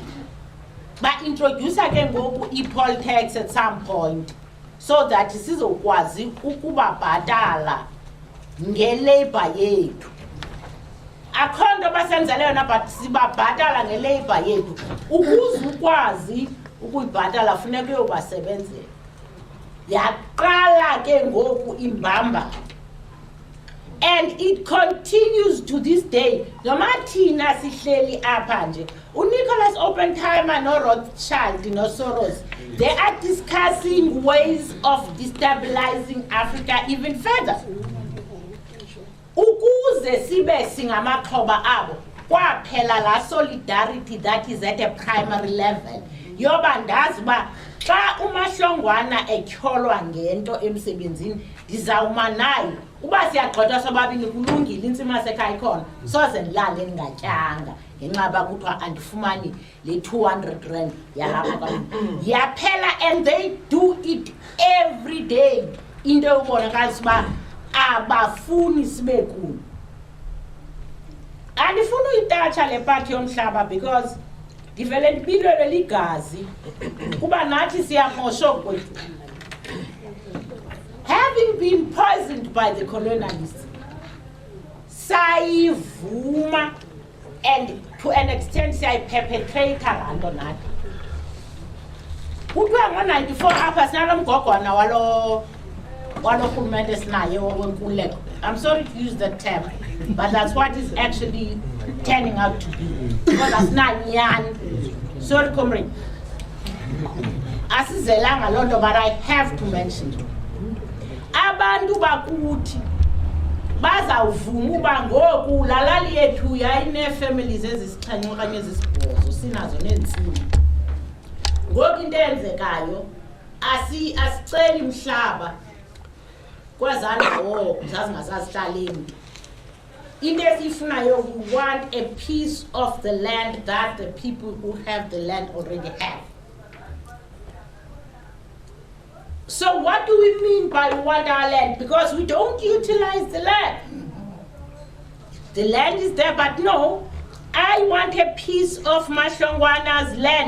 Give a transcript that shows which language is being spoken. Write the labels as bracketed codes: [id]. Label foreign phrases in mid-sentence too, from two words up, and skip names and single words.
[xh] Ba-introduce ke ngoku i- [en] poll tax at some point, so that [xh] sizokwazi ukubabhatala nge-labor yethu. Akho nto basenzele yona, but sibabhatala nge-labor yethu. Ukuze ukwazi ukuyibhatala funeka uyobasebenzela. Yaqala ke ngoku imbamba. [en] And it continues to this day. [xh] Noma thina sihleli apha nje, uNicholas Oppenheimer noRothschild noSoros, [en] they are discussing ways of destabilizing Africa even further. [xh] Ukuze sibe singamaxhoba abo, kwaphela la [en] solidarity that is at a primary level. [xh] Yoba ndazi uba xa uMahlongwana etyholwa ngento emsebenzini, ndizawuma naye. Uba siyagxothwa sobabini kulungile intsima sekhaya ikhona, soze ndilale ndingatyanga ngenxa yoba kuthiwa andifumani le 200 rand yahamba yaphela. [en] And they do it every day. [xh] Into yokubonakalisa uba abafuni sibe kuyo. Andifuna uyitatsha le part yomhlaba because ndivele ndipilelwe ligazi kuba nathi siyamosha kwethu. [en] Having been poisoned by the colonialists, sayivuma, and to an extent [xh] siyayiperpetrator laa nto nathi. Kuthiwa ngo-94 apha sinalo mgogwana walo rhulumente sinaye wenkululeko. [en] I'm sorry to use that term, but that's what is actually turning out to be. [xh] Because asinanyani. [en] Sorry, comrade. [xh] Asizelanga loo nto, [en] but I have to mention it. [xh] Abantu bakuthi bazawuvuma uba ngoku lalali yethu yayinee-families ezisixhenxe okanye ezisibhozo sinazo neentsimi. Ngoku into eyenzekayo asiceli mhlaba kwezaa ndawo zazingazazihlaleni. Into esiyifunayo, [en] we want a piece of the land that the people who have the land already have. So what do we mean by we want our land? Because we don't utilize the land. The land is there, but no, I want a piece of Mahlongwana's land.